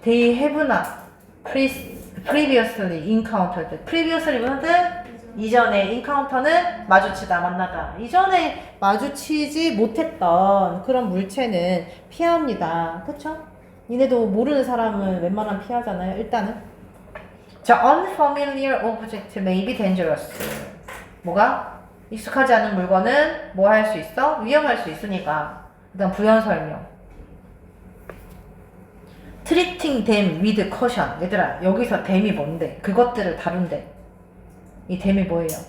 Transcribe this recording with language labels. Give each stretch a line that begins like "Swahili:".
English: They have not previously encountered.
Korean: previously는 이전에 encounter는 마주치다, 만나다. 이전에 마주치지 못했던 그런 물체는 피합니다. 그쵸? 니네도 모르는 사람은 웬만하면 피하잖아요. 일단은. 자,
English: unfamiliar object may be dangerous.
Korean: 뭐가? 익숙하지 않은 물건은 뭐 할 수 있어? 위험할 수 있으니까. 그 다음 부연 설명.
English: treating them with caution.
Korean: 얘들아, 여기서 them이 뭔데? 그것들을 다룬대. 이 them이 뭐예요?